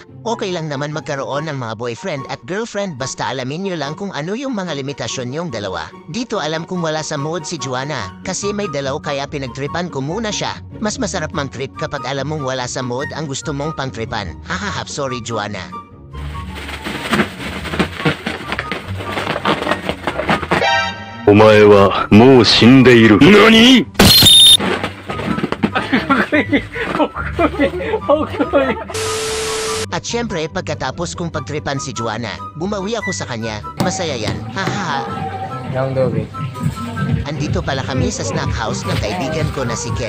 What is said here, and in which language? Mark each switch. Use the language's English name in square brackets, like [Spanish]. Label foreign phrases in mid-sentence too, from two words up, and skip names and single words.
[Filipino] Okay lang naman magkaroon ng mga boyfriend at girlfriend basta alamin nyo lang kung ano yung mga limitasyon yung dalawa. Dito alam kong wala sa mood si Juana, kasi may dalaw kaya pinagtripan ko muna siya. Mas masarap mang-trip kapag alam mong wala sa mood ang gusto mong pang-tripan. Hahaha, sorry Juana. [Japanese] お前はもう死んでいる。何？ [Filipino] At syempre, pagkatapos kong pagtripan si Juana, bumawi ako sa kanya. Masaya yan. Hahaha. Young Dobby. Andito pala kami sa snack house ng kaibigan ko na si Ken.